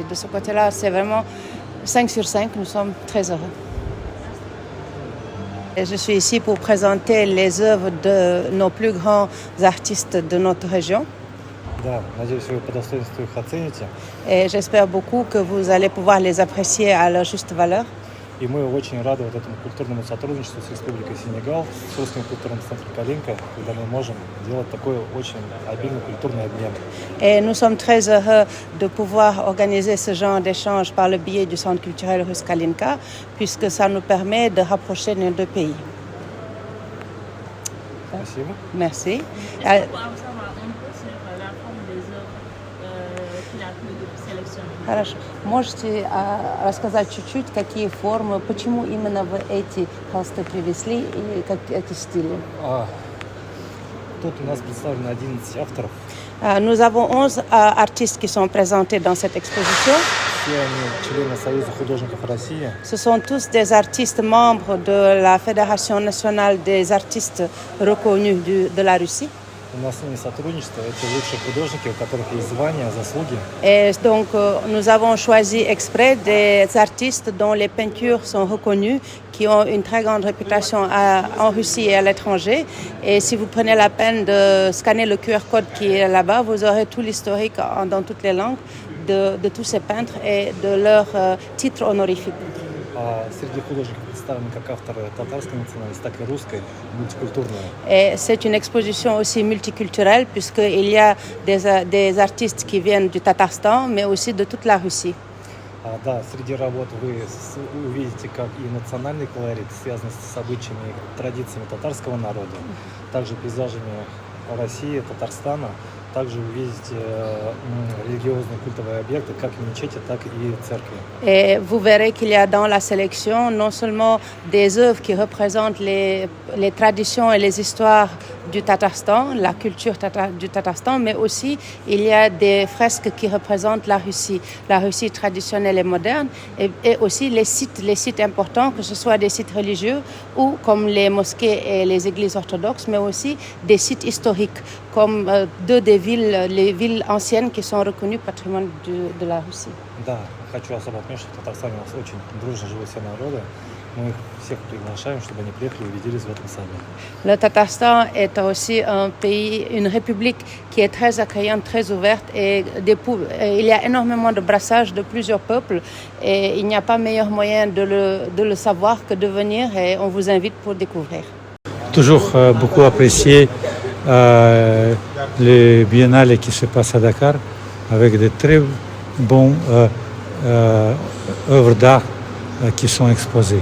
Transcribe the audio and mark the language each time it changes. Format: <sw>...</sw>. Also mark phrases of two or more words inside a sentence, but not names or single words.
<fr>De ce côté-là, c'est vraiment 5 sur 5, nous sommes très heureux. Et je suis ici pour présenter les œuvres de nos plus grands artistes de notre région. Et j'espère beaucoup que vous allez pouvoir les apprécier à leur juste valeur.</fr> <ru>И мы очень рады вот этому культурному сотрудничеству с Республикой Сенегал, с Русским культурным центром Калинка, когда мы можем делать такой очень обильный культурный обмен.</ru> <fr>Et nous sommes très heureux de pouvoir organiser ce genre d'échange par le biais du Centre culturel russe Kalinka, puisque ça nous permet de rapprocher nos deux pays.</fr> <ru>Спасибо.</ru> <fr>Merci. Est-ce qu'on peut en savoir un peu sur la forme des œuvres qu'il a pu sélectionner?</fr> <ru>Хорошо. Можете рассказать чуть-чуть, какие формы, почему именно вы эти холсты привезли и как эти стили? Тут у нас представлено 11 авторов.</ru> <fr>Nous avons 11 artistes qui sont présentés dans cette exposition.</fr> <ru>Все они члены Союза художников России.</ru> <fr>Ce sont tous des artistes membres de la Fédération nationale des artistes reconnus de la Russie.</fr> <ru>У нас с ними сотрудничество. Это лучшие художники, у которых есть звания, заслуги.</ru> <fr>Et donc, nous avons choisi exprès des artistes dont les peintures sont reconnues, qui ont une très grande réputation en Russie et à l'étranger. Et si vous prenez la peine de scanner le QR code qui est là-bas, vous aurez tout l'historique dans toutes les langues de tous ces peintres et de leurs titres honorifiques.</fr> <ru>Среди художников представлены как авторы татарской национальности, так и русской, мультикультурной.</ru> <fr>Et c'est une exposition aussi multiculturelle puisqu'il y a des artistes qui viennent du Tatarstan, mais aussi de toute la Russie.</fr> <ru>Да, среди работ вы увидите как и национальный колорит, связанный с обычаями и традициями татарского народа, также пейзажами России, Татарстана. Также увидите религиозные культовые объекты, как мечети, так и церкви.</ru> <fr>Et vous verrez qu'il y a dans la sélection non seulement des œuvres qui représentent les traditions et les histoires du Tatarstan, la culture du Tatarstan, mais aussi il y a des fresques qui représentent la Russie traditionnelle et moderne, et aussi les sites importants, que ce soit des sites religieux ou comme les mosquées et les églises orthodoxes, mais aussi des sites historiques, comme deux des villes, les villes anciennes qui sont reconnues patrimoine de la Russie.</fr> <ru>Да, хочу особо отметить, что в Татарстане у нас очень дружно живут все народы. Мы их всех приглашаем, чтобы они приехали и убедились в этом сами.</ru> <fr>Le Tatarstan est aussi un pays, une république qui est très accueillante, très ouverte et il y a énormément de brassage de plusieurs peuples et il n'y a pas meilleur moyen de le savoir que de venir et on vous invite pour découvrir. Toujours beaucoup apprécié le biennale qui se passe à Dakar avec de très bons œuvres d'art qui sont exposées.</fr>